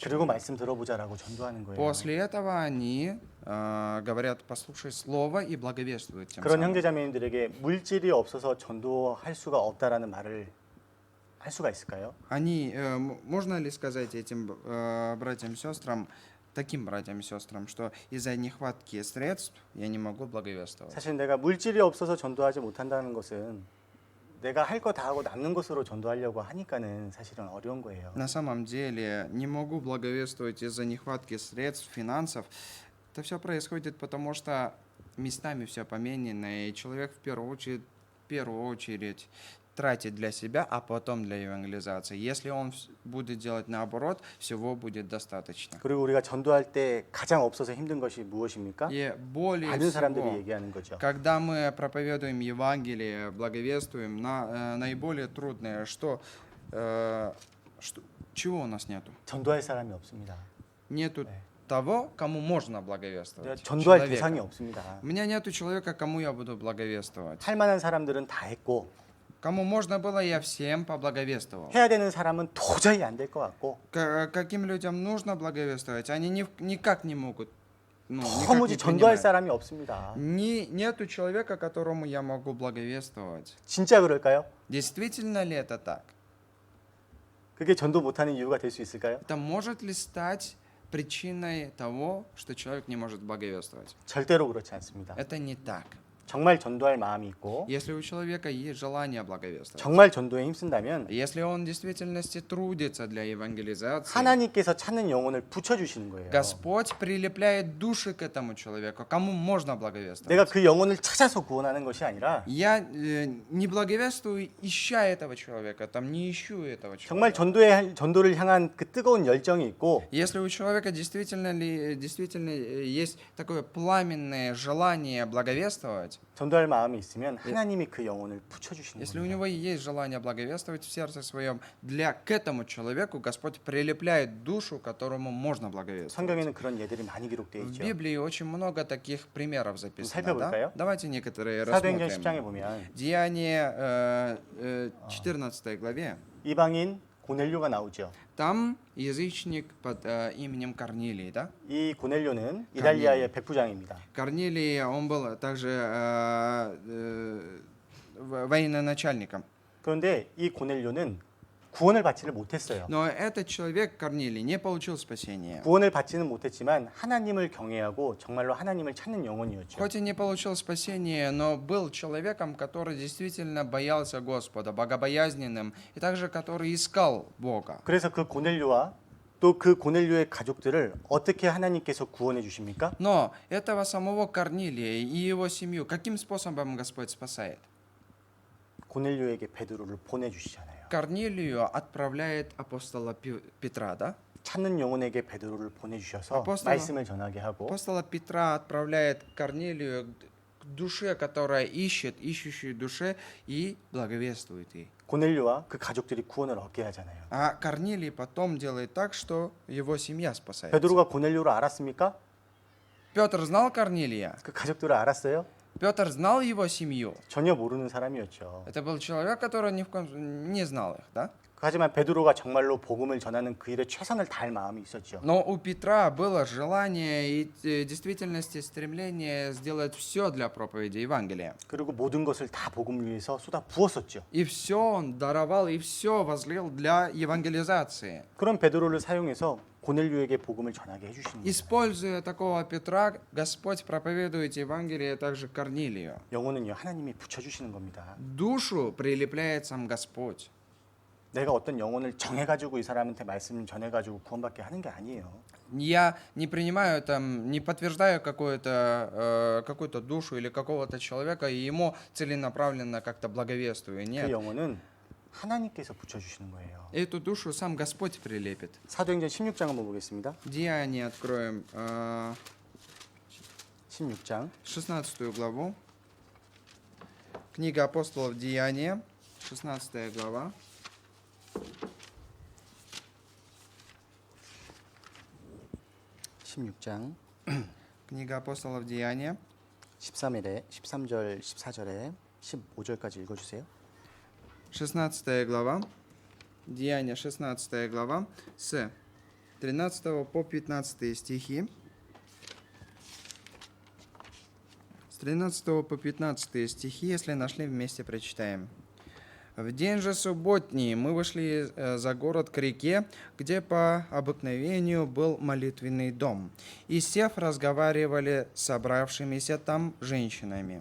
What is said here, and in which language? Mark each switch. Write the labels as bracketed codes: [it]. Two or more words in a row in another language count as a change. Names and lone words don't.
[ko] 그리고 [ru] человека. [ko] 말씀 들어보자라고 전도하는 거예요. [ru] После этого они говорят, послушай слово и благовествуют тем [ko] 그런 [ru] самым. [ko] 형제 자매님들에게 물질이 없어서 전도할 수가 없다라는 말을 할 수가 있을까요? [ru] Они, можно ли сказать этим братьям и сестрам, таким братьям и сестрам, что из-за нехватки средств я не могу благовествовать? [ko] 사실 내가 물질이 없어서 전도하지 못한다는 것은 내가 할 거 다 하고 남는 것으로 전도하려고 하니까는 사실은 어려운 거예요. [ru] На самом деле не могу благовествовать из-за нехватки средств, финансов. Это все происходит потому, что местами все поменено, и человек в первую очередь тратит для себя, а потом для евангелизации. Если он будет делать наоборот, всего будет достаточно. [ko] 그리고 우리가 전도할 때 가장 없어서 힘든 것이 무엇입니까? [ru] И более [ko] 많은 사람들이 [ru] всего, [ko] 얘기하는 거죠. [ru] когда мы проповедуем Евангелие, благовествуем, наиболее трудное, что чего у нас нету? [ko] 전도할 사람이 없습니다. [ru] Нету [ko] 네. [ru] того, кому можно благовествовать. [ko] 전도할 [ru] человека. [ko] 대상이 없습니다. [ru] У меня нету человека, кому я буду благовествовать. [ko] 할 만한 사람들은 다 했고 [ru] Кому можно было, я всем поблаговествовал. [ko] 해야 되는 사람은 도저히 안 될 것 같고 [ru] Каким людям нужно благовествовать, они никак не могут. никак [ko] 도무지 [ru] не [ko] 전도할 [ru] принимают. [ko] 사람이 없습니다. [ru] Нету человека, которому я могу благовествовать. [ko] 진짜 그럴까요? [ru] Действительно ли это так? [ko] 그게 전도 못하는 이유가 될 수 있을까요? [ru] Это может ли стать причиной того, что человек не может благовествовать? [ko] 절대로 그렇지 않습니다. [ru] Это не так. [ko] 정말 전도할 마음이 있고 [ru] Если у человека есть желание благовествовать, [ko] 정말 전도에 힘쓴다면 [ru] если он в действительности трудится для евангелизации, [ko] 하나님께서 찾는 영혼을 붙여주시는 거예요. [ru] Господь прилепляет души к этому человеку, кому можно [ko] 내가 [ru] благовествовать. [ko] 그 영혼을 찾아서 구원하는 것이 아니라 [ru] Я не благовествую, ища этого человека, там не ищу этого [ko] 정말 [ru] человека. [ko] 전도를 향한 그 뜨거운 열정이 있고 [ru] Если у человека действительно есть такое пламенное желание благовествовать, [ko] 전도할 마음이 있으면 하나님이 그 영혼을 붙여주시는 [ru] если у [ko] 겁니다. [ru] него есть желание благовествовать в сердце своем, к этому человеку Господь прилепляет душу, которому можно благовествовать. [ko] 성경에는 그런 예들이 많이 기록되어 [ru] В [ko] 있죠. [ru] Библии очень много таких примеров записано. [ko] 살펴볼까요? [ru] Да? Давайте некоторые [ko] 사도행전 10장에 [ru] рассмотрим. [ko] 보면 [ru] Деяние 14 главе. [ko] 이방인 고넬료가 나오죠. [ru] Там язычник под именем Корнилий, да? [ko] 이 고넬료는 이달리아의 백부장입니다. [ru] Корнилий, он был также военачальником. [ko] 그런데 이 고넬료는 구원을 받지를 못했어요. [ru] Но этот человек, Корнилий, не получил спасения. [ko] 구원을 받지는 못했지만 하나님을 경외하고 정말로 하나님을 찾는 영혼이었죠. [ru] Хоть и не получил спасения, но был человеком, который действительно боялся Господа, богобоязненным, и также который искал Бога. [ko] 그래서 그 고넬료와 또 그 고넬료의 가족들을 어떻게 하나님께서 구원해 주십니까? [ru] Но этого самого Корнилия и его семью каким способом Господь спасает? [ko] 고넬료에게 베드로를 보내 주시잖아요. [ru] Корнилию отправляет апостола Петра, да? [ko] 찾는 영혼에게 베드로를 보내 주셔서 [ru] 아포스톨- [ko] 말씀을 전하게 하고 [ru] Апостола Петра отправляет Корнилию к душе, которая ищущей душе, и благовествует ей. [ko] 고넬료와 그 가족들이 구원을 얻게 하잖아요. [ru] А Корнилий потом делает так, что его семья спасается. [ko] 베드로가 고넬료를 알았습니까? [ru] Петр знал Корнилия? [ko] 그 가족들을 알았어요? [ru] Петр знал его семью? [ko] 전혀 모르는 사람이었죠. [ru] Это был человек, который не знал их, да? [ko] 하지만 베드로가 정말로 복음을 전하는 그 일에 최선을 다할 마음이 있었죠. [ru] Но у Петра было желание и в действительности стремление сделать все для проповеди Евангелия. [ko] 그리고 모든 것을 다 복음을 위해서 쏟아 부었었죠. [ru] И все он даровал, и все возлил для евангелизации. [ko] 그런 베드로를 사용해서 고넬료에게 복음을 전하게 해주시는 거예요. [ru] Используя такого Петра, Господь проповедует Евангелие также Корнилию. [ko] 영혼은요 하나님이 붙여주시는 겁니다. [ru] Душу прилепляет сам Господь. [ko] 내가 어떤 영혼을 정해가지고 이 사람한테 말씀을 전해가지고 구원받게 하는 게 아니에요. [ru] Я не принимаю там, не подтверждаю какую-то душу или какого-то человека, и ему целенаправленно как-то благовествую. [ko] 그 [ru] Нет. [ko] 영혼은 하나님께서 붙여주시는 거예요. [ru] Эту душу сам Господь прилепит. [ko] 사도행전 16장 한번 보겠습니다. [ru] Деяния откроем [ko] 16장 [ru] 16 главу. Книга апостолов Деяния, 16 глава. Книга апостолов Деяния, [ko] 13절, 14절에 15절까지 읽어주세요. [ru] 16 глава. Деяния, 16 глава, с 13 по 15 стихи. С 13 по 15 стихи, если нашли, вместе прочитаем. В день же субботний мы вышли за город к реке, где по обыкновению был молитвенный дом, и, сев, разговаривали с собравшимися там женщинами.